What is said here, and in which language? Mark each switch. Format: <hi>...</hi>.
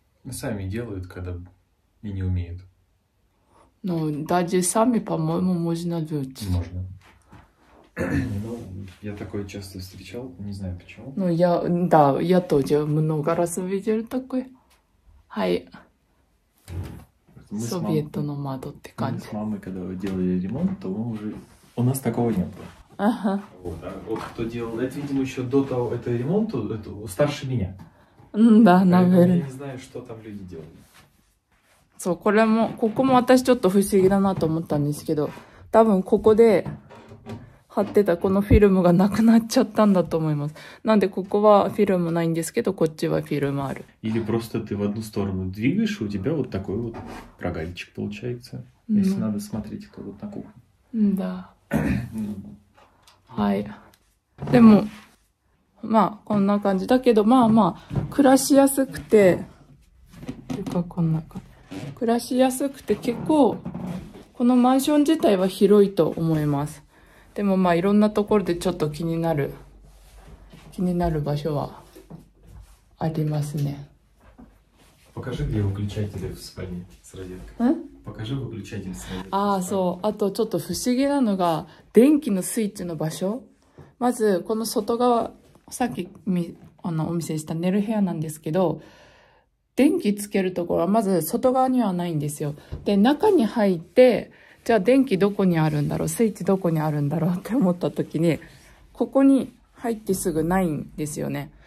<ru>Сами делают, когда и не умеют. Ну, даже сами, по-моему, можно жить. Можно. Ну, я такое часто встречал, не знаю почему. Ну, да, я тоже много раз видел такой. Хай.</ru> <ja>Советуの窓って感じ。</ja> <ru>Мы с мамой, когда делали ремонт, то мы уже... У нас такого не было. Ага. Вот, а вот кто делал, это, видимо, еще до того, этого ремонта, это старше меня. Да, Поэтому наверное. я не знаю, что там люди делали.</ru> <ja>そう、ここも私ちょっと不思議だなと思ったんですけど、多分ここで貼ってたこのフィルムがなくなっちゃったんだと思います。なんでここはフィルムないんですけど、こっちはフィルムある。</ja> <ru>Или просто ты в одну сторону двигаешь, и у тебя вот такой вот рогаличек получается. Если надо смотреть, кто вот на кухне. Да. はい。</ru> <ja>でも、まあ、こんな感じ。だけど、まあまあ、暮らしやすくて、ていうかこんな感じ。暮らしやすくて結構、このマンション自体は広いと思います。でもまあ、いろんなところでちょっと気になる場所はありますね。</ja> <ru>Покажи, где выключатель в спальне с розеткой. Покажи выключатель с розеткой.</ru> <ja>ああ、そう。あとちょっと不思議なのが、電気のスイッチの場所。まず、この外側、さっきお見せした寝る部屋なんですけど、電気つけるところはまず外側にはないんですよ。で、中に入って、じゃあ電気どこにあるんだろう、スイッチどこにあるんだろうって思った時に、ここに入ってすぐないんですよね。</ja>